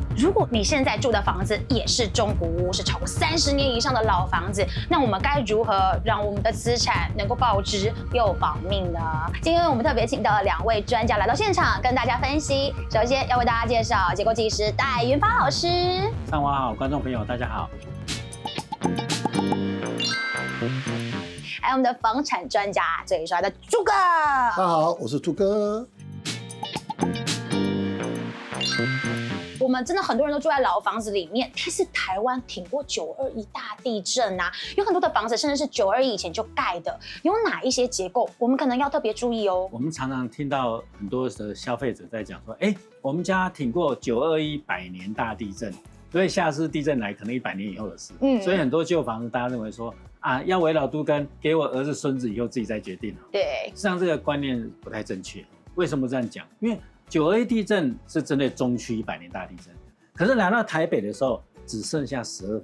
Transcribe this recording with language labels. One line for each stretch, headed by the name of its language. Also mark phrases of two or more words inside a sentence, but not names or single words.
Chinese: 如果你現在住的房子也是中古屋，是超過30年以上的老房子，那我們該如何讓我們的資產能夠保值又保命呢？今天我們特別請到了2位專家來到現場，跟大家分析。首先要為大家介紹結構技師戴雲發老師。上午好，觀眾朋友大家好。還有我們的房產專家最帥的朱哥。大家好，我是朱哥。我们真的很多人都住在老房子裡面，但是台灣挺過921大地震啊，有很多的房子甚至是921以前就蓋的，有哪一些結構我們可能要特別注意哦？我們常常聽到很多的消費者在講說，我們家挺過921百年大地震，所以下次地震來可能100年以後的事。所以很多舊房子大家認為說啊，要圍老都更，給我兒子孫子以後自己再決定。對，實際上這個觀念不太正確。為什麼這樣講？因為921地震是針對中區100年大地震，可是來到台北的時候只剩下1/12。